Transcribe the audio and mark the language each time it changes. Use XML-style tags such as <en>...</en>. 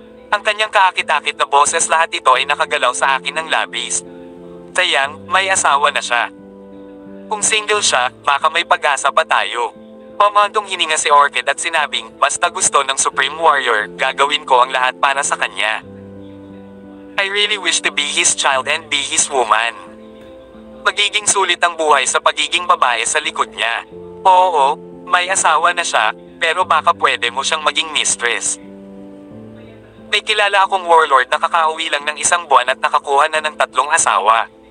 <tl>Ang kanyang kaakit-akit na boses, lahat ito ay nakagalaw sa akin ng labis. Sayang, may asawa na siya. Kung single siya, baka may pag-asa pa tayo. Pamantong hininga si Orchid at sinabing, basta gusto ng Supreme Warrior, gagawin ko ang lahat para sa kanya.</tl> <en>I really wish to be his child and be his woman.</en> <tl>Magiging sulit ang buhay sa pagiging babae sa likod niya. Oo, may asawa na siya, pero baka pwede mo siyang maging mistress. May kilala akong warlord na kakauwi lang ng 1 buwan at nakakuha na ng 3 asawa.</tl>